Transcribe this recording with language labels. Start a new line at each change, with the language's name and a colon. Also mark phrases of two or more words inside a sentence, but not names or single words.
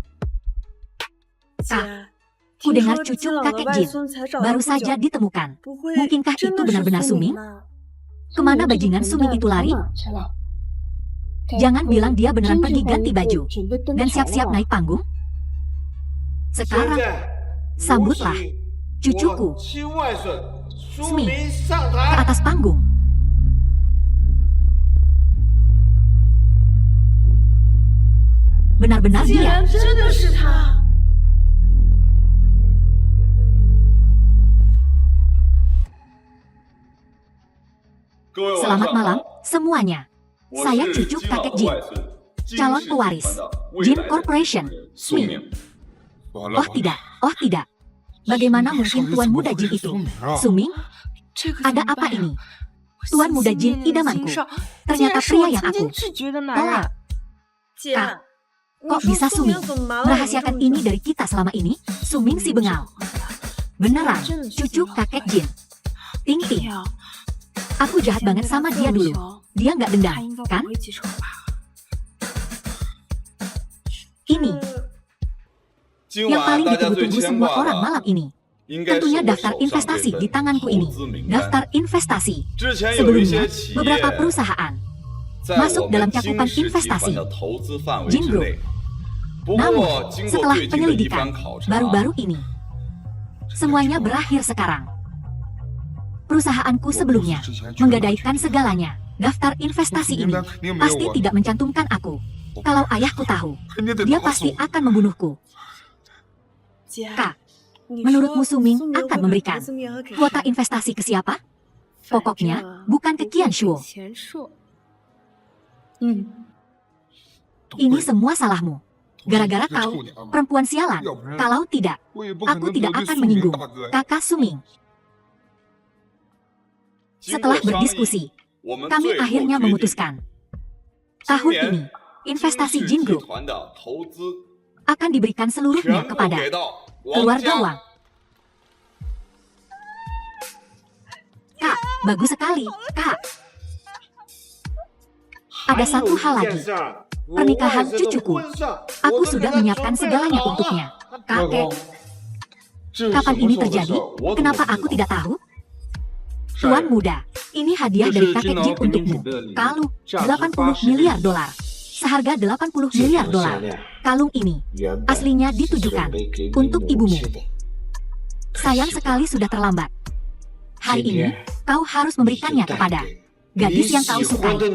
Chinese: 姐，
Indonesian: Ku
Chinese: 听
Indonesian: dengar
Chinese: 说
Indonesian: cucu
Chinese: 金老的
Indonesian: kakek 外 Jin
Chinese: 孙才找到
Indonesian: baru
Chinese: 不久
Indonesian: saja ditemukan.
Chinese: 不会
Indonesian: Mungkinkah
Chinese: 真
Indonesian: itu
Chinese: 的是
Indonesian: benar-benar
Chinese: 苏明
Indonesian: Suming?
Chinese: 吗？
Indonesian: Kemana bajingan Suming itu lari? Jangan bilang dia beneran pergi ganti baju dan siap-siap naik panggung. Sekarang, sambutlah cucuku, Sumi, ke atas panggung. Benar-benar
Chinese: 竟
Indonesian: dia.
Chinese: 然真的是他！各位晚
Indonesian: Selamat
Chinese: 上
Indonesian: malam
Chinese: 好，
Indonesian: semuanya.
Chinese: 我
Indonesian: Saya
Chinese: 是
Indonesian: cucu
Chinese: 金老
Indonesian: kakek
Chinese: 的
Indonesian: Jin,
Chinese: 外孙，金
Indonesian: calon
Chinese: 氏
Indonesian: pewaris
Chinese: 集团的未
Indonesian: Jin
Chinese: 来的
Indonesian: Corporation,
Chinese: 苏
Indonesian: Mi.
Chinese: 明。完了
Indonesian: Oh tidak, oh tidak. Bagaimana mungkin Tuan Muda Jin itu? Suming,
Chinese: 这个
Indonesian: ada
Chinese: 怎么
Indonesian: apa
Chinese: 办呀
Indonesian: ini? Tuan Muda Jin idamanku. Ternyata pria yang aku tolak.
Chinese: 姐，
Indonesian: Kok bisa Suming merahasiakan ini dari kita selama ini? Suming si bengal. Beneran, cucu kakek Jin. Ting Ting, aku jahat banget sama dia dulu. Dia nggak dendam, kan? Ini
Chinese: 今
Indonesian: yang
Chinese: 晚
Indonesian: paling
Chinese: 大家最
Indonesian: ditunggu-tunggu
Chinese: 牵
Indonesian: semua
Chinese: 挂
Indonesian: orang
Chinese: 的
Indonesian: malam ini.
Chinese: 应该是
Indonesian: Tentunya
Chinese: 我
Indonesian: daftar
Chinese: 手上
Indonesian: investasi
Chinese: 这
Indonesian: di
Chinese: 份
Indonesian: tanganku
Chinese: 投
Indonesian: ini.
Chinese: 资名单。
Indonesian: Daftar investasi.
Chinese: 之前有一
Indonesian: Sebelumnya,
Chinese: 些企业
Indonesian: beberapa perusahaan
Chinese: 在
Indonesian: masuk
Chinese: 我
Indonesian: dalam
Chinese: 们金
Indonesian: cakupan
Chinese: 氏集
Indonesian: investasi
Chinese: 团的投资范围
Indonesian: Jin
Chinese: 之
Indonesian: Group.
Chinese: 内。不
Indonesian: Namun,
Chinese: 过，经过
Indonesian: setelah
Chinese: 最近的一
Indonesian: penyelidikan
Chinese: 番考察，
Indonesian: baru-baru ini, semuanya berakhir sekarang. Perusahaanku sebelumnya menggadaikan segalanya. Daftar investasi ini pasti tidak mencantumkan aku. Kalau ayahku tahu,
Chinese: 肯定得
Indonesian: dia
Chinese: 打死
Indonesian: pasti
Chinese: 我。
Indonesian: akan membunuhku.
Chinese: 姐，
Indonesian: Kak,
Chinese: 你
Indonesian: menurutmu
Chinese: 说
Indonesian: Suming
Chinese: 苏明
Indonesian: akan
Chinese: 会把
Indonesian: memberikan
Chinese: 投资名额给
Indonesian: kuota
Chinese: 谁
Indonesian: investasi ke siapa?
Chinese: 反
Indonesian: Pokoknya
Chinese: 正
Indonesian: bukan ke
Chinese: 不会
Indonesian: Qian
Chinese: 给
Indonesian: Shuo.
Chinese: 钱硕。
Indonesian: Ini semua salahmu. Gara-gara
Chinese: 这个
Indonesian: kau,
Chinese: 臭娘们儿
Indonesian: perempuan sialan.
Chinese: 要不然
Indonesian: Kalau tidak,
Chinese: 我也不可
Indonesian: aku
Chinese: 能
Indonesian: tidak
Chinese: 得罪
Indonesian: akan
Chinese: 苏明
Indonesian: menyinggung
Chinese: 大哥呀。
Indonesian: kakak Suming.
Chinese: 经
Indonesian: Setelah
Chinese: 过商议
Indonesian: berdiskusi,
Chinese: 我们
Indonesian: kami
Chinese: 最后
Indonesian: akhirnya
Chinese: 决定
Indonesian: memutuskan. Tahun
Chinese: 今
Indonesian: ini,
Chinese: 年
Indonesian: investasi
Chinese: 金氏
Indonesian: Jin
Chinese: 集
Indonesian: Group
Chinese: 团的投资
Indonesian: akan diberikan seluruhnya
Chinese: 全部
Indonesian: kepada
Chinese: 给到王
Indonesian: keluarga
Chinese: 家。
Indonesian: Wang. Kak, bagus sekali, Kak. Ada satu hal lagi. Pernikahan cucuku. Aku sudah menyiapkan segalanya untuknya. Kakek,
Chinese: 这是
Indonesian: kapan
Chinese: 什么
Indonesian: ini
Chinese: 时候的
Indonesian: terjadi?
Chinese: 事儿我怎么
Indonesian: Kenapa
Chinese: 不知
Indonesian: aku
Chinese: 道
Indonesian: tidak tahu? Tuan muda, ini hadiah dari kakek Jin untukmu. Kalung 80 miliar dolar. Seharga 80 miliar dolar. Kalung ini aslinya ditujukan untuk ibumu. Sayang sekali sudah terlambat. Hari ini, kau harus memberikannya kepada gadis yang kau sukai.